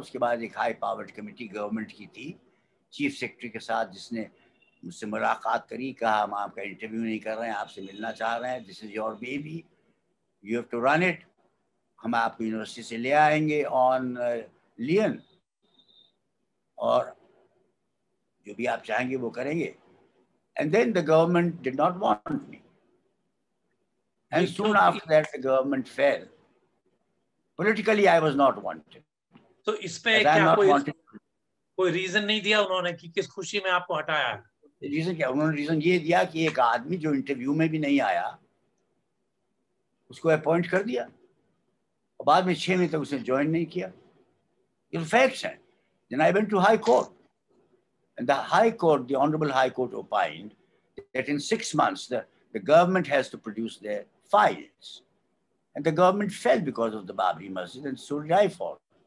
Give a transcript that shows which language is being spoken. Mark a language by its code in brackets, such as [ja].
[hi] उसके बाद एक हाई पावर्ड कमेटी गवर्नमेंट की थी, चीफ सेक्रेटरी के साथ, जिसने मुझसे मुलाकात करी, कहा हम आपका इंटरव्यू नहीं कर रहे हैं, आपसे मिलना चाह रहे हैं, [en] this is your baby, you have to run it, [hi] हम आपको यूनिवर्सिटी से ले आएंगे ऑन लियन, और जो भी आप चाहेंगे वो करेंगे। [en] And then the government did not want me, and soon after that the government fell. Politically, I was not wanted. [hi] तो इस पे क्या कोई रीजन नहीं दिया उन्होंने कि किस खुशी में आपको हटाया? रीजन क्या? उन्होंने रीजन ये दिया कि एक आदमी जो इंटरव्यू में भी नहीं आया, उसको अपॉइंट कर दिया, और बाद में 6 महीने तक उसने ज्वाइन नहीं किया। ये फैक्ट्स हैं। [en] Then I went to High Court, and the High Court, the Honorable High Court opined that in 6 months the government has to produce their files. And the government fell because of the Babri Masjid, and so did I fall.